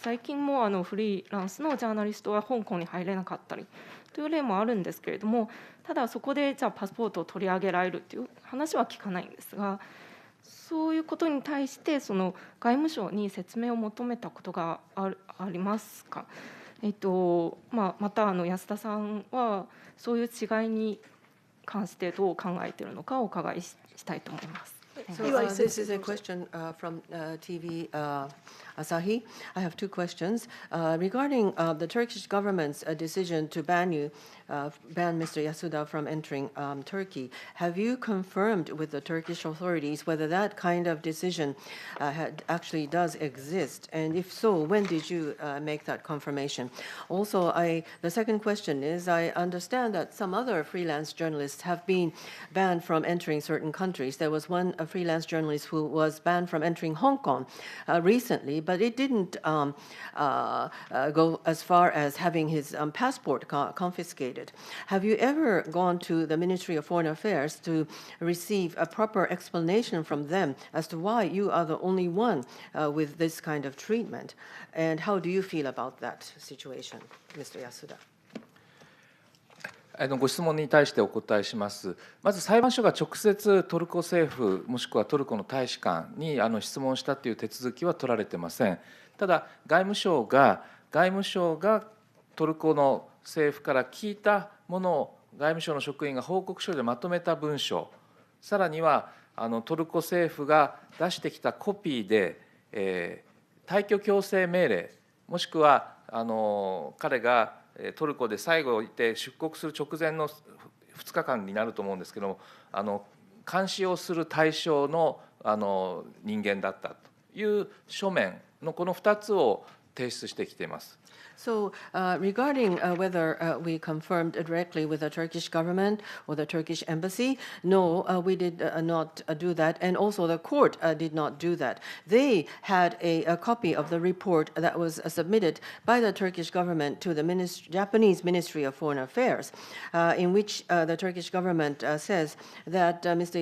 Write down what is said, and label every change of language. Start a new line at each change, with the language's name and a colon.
Japanese: 最近もフリーランスのジャーナリストは香港に入れなかったりという例もあるんですけれども、ただそこでじゃあパスポートを取り上げられるという話は聞かないんですが、そういうことに対して外務省に説明を求めたことがありますか。また安田さんはそういう違いに関してどう考えているのかお伺いしたいと思います。
English: So this is a question from TV Asahi. I have two questions regarding the Turkish government's decision to ban Mr. Yasuda from entering Turkey. Have you confirmed with the Turkish authorities whether that kind of decision actually does exist? And if so, when did you make that confirmation? Also, the second question is, I understand that some other freelance journalists have been banned from entering certain countries. There was one freelance journalist who was banned from entering Hong Kong recently, but it didn't go as far as having his passport confiscated. Have you ever gone to the Ministry of Foreign Affairs to receive a proper explanation from them as to why you are the only one with this kind of treatment? And how do you feel about that situation, Mr. Yasuda?
Japanese: ご質問に対してお答えします。まず裁判所が直接トルコ政府もしくはトルコの大使館に質問したという手続きは取られてません。ただ外務省がトルコの政府から聞いたものを外務省の職員が報告書でまとめた文書、さらにはトルコ政府が出してきたコピーで、退去強制命令もしくは彼がトルコで最後いて出国する直前の2日間になると思うんですけども、監視をする対象の人間だったという書面のこの2つを提出してきています。
English: So regarding whether we confirmed directly with the Turkish government or the Turkish embassy, no, we did not do that, and also the court did not do that. They had a copy of the report that was submitted by the Turkish government to the Japanese Ministry of Foreign Affairs, in which the Turkish government says that Mr.